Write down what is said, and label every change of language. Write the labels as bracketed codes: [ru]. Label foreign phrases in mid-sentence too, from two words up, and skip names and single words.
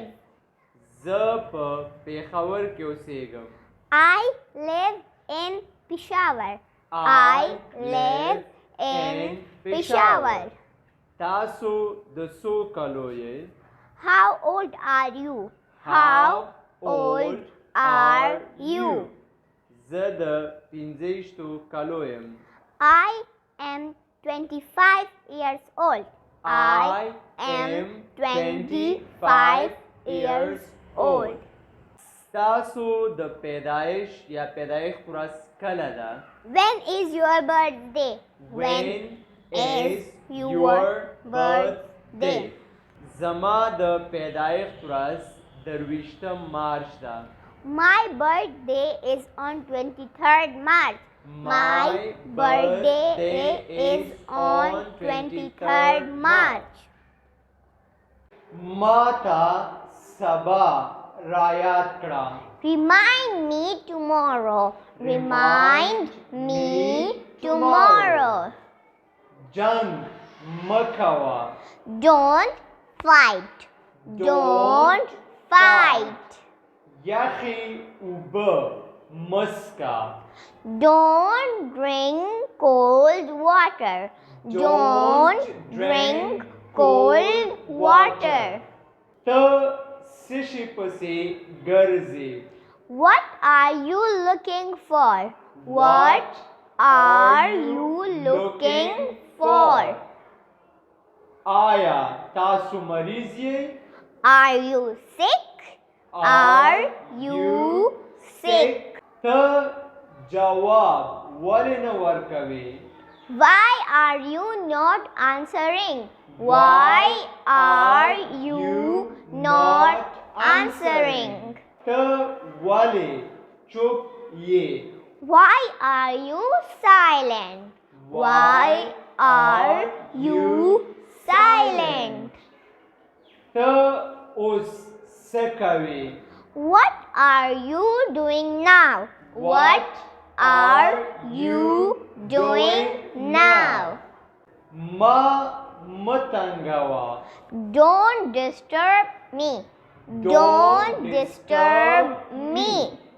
[ps] زه په پېښور کې اوسیږم. [en] I live in Peshawar. I live in Peshawar. [ps] تاسو د څو کلو یې؟ [en] How old are you? How old are you? [ps] زه د 15 کلو یم. [en] I am 25 years old. I am 25 years old. [ps] تاسو د پیدایش یا پیدایښت ورځ کله ده؟ [en] When is your birthday? When is your birthday? [ps] زما د پیدایښت ورځ 23 مارچ ده. [en] My birthday is on 23rd March. My birthday is on 23rd March. [ps] ما ته سبا را یاد کړه. [en] Remind me tomorrow. Remind me tomorrow. [ps] جنگ مکوه. [en] Don't fight. Don't fight. [ps] یخی اوبه مسکه. [en] Don't drink cold water. Don't drink cold water. [ps] ته څه شي پسې ګرځې؟ [en] What are you looking for? What are you looking for? [ps] آیا تاسو مریض یې؟ [en] Are you sick? Are you sick? [ps] ته جواب ولې نه ورکوې؟ [en] Why are you not answering? Why are you not answering? [ps] ته ولې چوپ یې؟ [en] Why are you silent? Why are you silent? [ps] ته اوس څه کوې؟ [en] What are you doing now? What are you doing now? [ps] ما متنګوه. [en] Don't disturb me. Don't disturb me.